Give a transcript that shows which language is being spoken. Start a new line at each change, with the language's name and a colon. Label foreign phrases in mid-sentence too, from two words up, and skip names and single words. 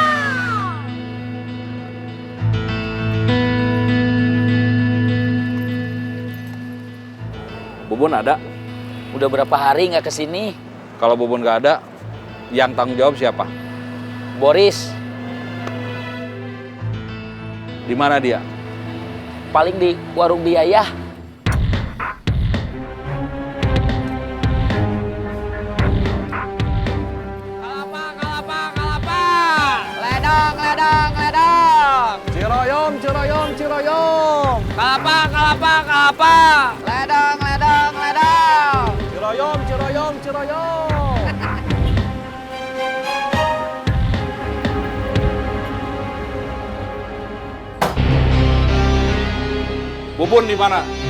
Indonesian: Bubun ada? Udah berapa hari nggak kesini? Kalau Bubun nggak ada, yang tanggung jawab siapa? Boris. Di mana dia? Paling di warung biaya. Ledang, ledang, ledang. Ciroyom, ciroyom, ciroyom. Kalapa, kalapa, kalapa. Ledang, ledang, ledang. Ciroyom, ciroyom, ciroyom. Bubun di mana?